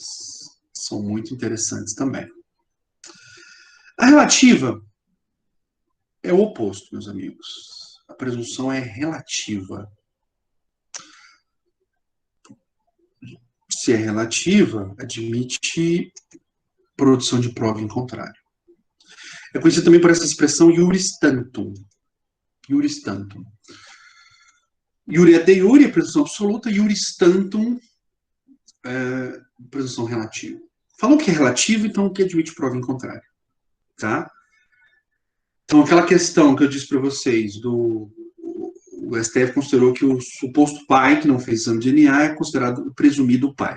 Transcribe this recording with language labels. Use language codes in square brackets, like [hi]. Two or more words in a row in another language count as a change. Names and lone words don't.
[pt] São muito interessantes também. A relativa é o oposto, meus amigos. A presunção é relativa. Se é relativa, admite produção de prova em contrário. É conhecido também por essa expressão [la] iuris tantum. Iuris tantum. Iure é de iure, [pt] presunção absoluta, [la] iuris tantum, [pt] presunção relativa. Falou que é relativo, então que admite prova em contrário. Tá? Então, aquela questão que eu disse para vocês, o STF considerou que o suposto pai que não fez exame de DNA é considerado o presumido pai.